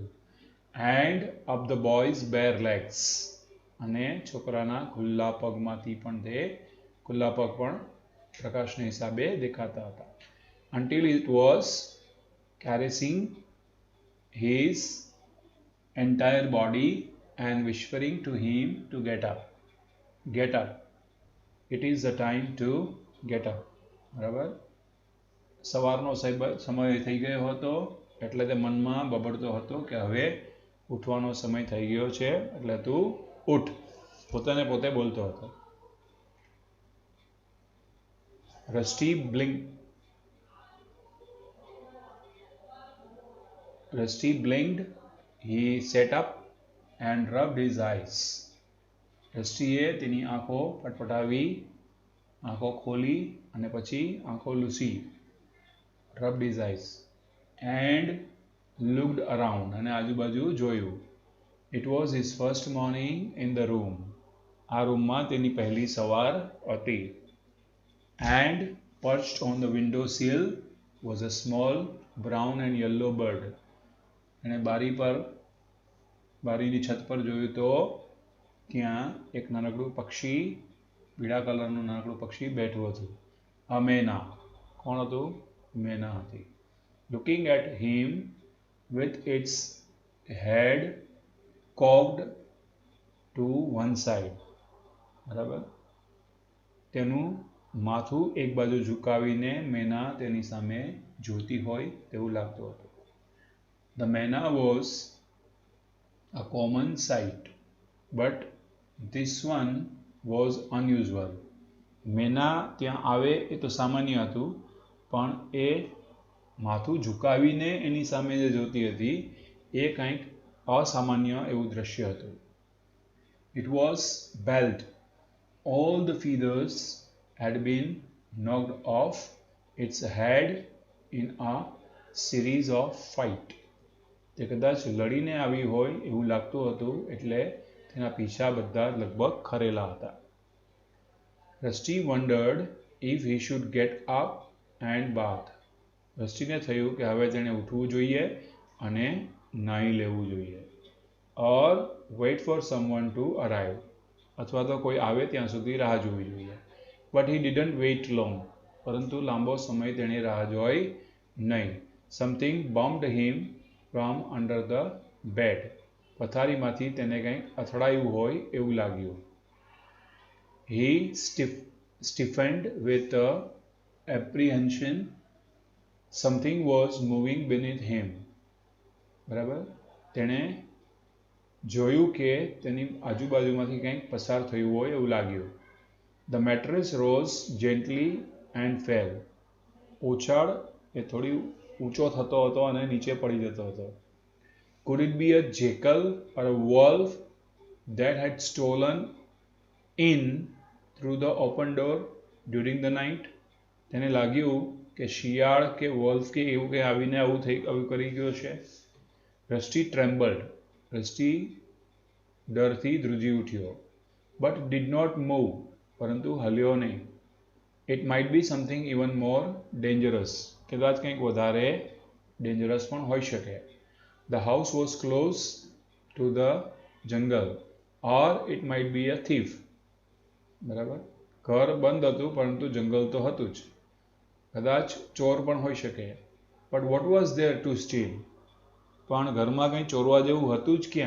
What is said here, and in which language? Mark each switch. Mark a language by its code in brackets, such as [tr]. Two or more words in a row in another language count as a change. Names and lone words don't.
[en] and up the boy's bare legs. [gu] અને છોકરાના ખુલ્લા પગમાંથી પણ ખુલ્લા પગ પણ પ્રકાશના હિસાબે દેખાતા હતા. [en] until it was caressing his entire body and whispering to him to get up. It is the time to get up. [gu] બરાબર, સવારનો સમય થઈ ગયો હતો એટલે તે મનમાં બબડતો હતો કે હવે ઉઠવાનો સમય થઈ ગયો છે, એટલે તું ઉઠ, પોતાને પોતે બોલતો હતો. [en] Rusty blinked. He sat up and rubbed his eyes. [gu] રસ્ટીએ તેની આંખો પટપટાવી, આંખો ખોલી અને પછી આંખો લૂસી. [en] rubbed his eyes and looked around. [gu] અને આજુબાજુ જોયું. [en] It was his first morning in the room. [gu] આ રૂમમાં તેની પહેલી સવાર હતી. [en] And perched on the window sill was a small brown and yellow bird. [gu] અને બારીની છત પર જોયું તો ત્યાં એક નાનકડું પક્ષી, પીળા કલરનું નાનકડું પક્ષી બેઠું હતું. a मैना. કોણ હતું? મેના હતી. [en] looking at him with its head cocked to one side. [gu] બરાબર, તેનું માથું એક બાજુ ઝુકાવીને મેના તેની સામે જોતી હોય તેવું લાગતું હતું. [en] The manna was a common sight, but this one was unusual. [gu] મેના ત્યાં આવે એ તો સામાન્ય હતું, પણ એ માથું ઝુકાવીને એની સામે જે જોતી હતી એ કંઈક અસામાન્ય એવું દ્રશ્ય હતું. [en] It was bald. All the feathers had been knocked off its head in a series of fight. [gu] તે કદાચ લડીને આવી હોય એવું લાગતું હતું, એટલે તેના પીછા બધા લગભગ ખરેલા હતા. [en] Rusty wondered if he should get up and bath. [gu] રસ્ટીને થયું કે હવે તેણે ઉઠવું જોઈએ અને નાહી લેવું જોઈએ. [en] or wait for someone to arrive. [gu] અથવા તો કોઈ આવે ત્યાં સુધી રાહ જોવી જોઈએ. [en] But he didn't wait long. [gu] પરંતુ લાંબો સમય તેણે રાહ જોઈ નહીં. [en] Something bumped him from under the bed. [gu] પથારીમાંથી તેને કંઈક અથડાયું હોય એવું લાગ્યું. [en] He stiffened with apprehension. Something was moving beneath him. [gu] બરાબર, તેણે જોયું કે તેની આજુબાજુમાંથી કંઈક પસાર થયું હોય એવું લાગ્યું. [en] The mattress rose gently and fell. [gu] ઉછાળ એ થોડી ઊંચો થતો હતો અને નીચે પડી જતો હતો. [en] Could it be a jackal or a wolf that had stolen in through the open door during the night? [gu] તેને લાગ્યું કે શિયાળ કે વોલ્ફ કે એવું કે આવીને આવું કરી ગયો છે. Rusty trembled. Rusty ડરથી ધ્રુજી ઉઠ્યો. [en] But did not move. [gu] પરંતુ હલ્યો નહીં. [en] It might be something even more dangerous. [gu] કદાચ કંઈક વધારે ડેન્જરસ પણ હોઈ શકે. [en] The house was close to the jungle or it might be a thief. [gu] બરાબર, ઘર બંધ હતું પરંતુ જંગલ તો હતું જ. કદાચ ચોર પણ હોઈ શકે. [en] But what was there to steal? [gu] પણ ઘરમાં કંઈ ચોરવા જેવું હતું જ ક્યાં?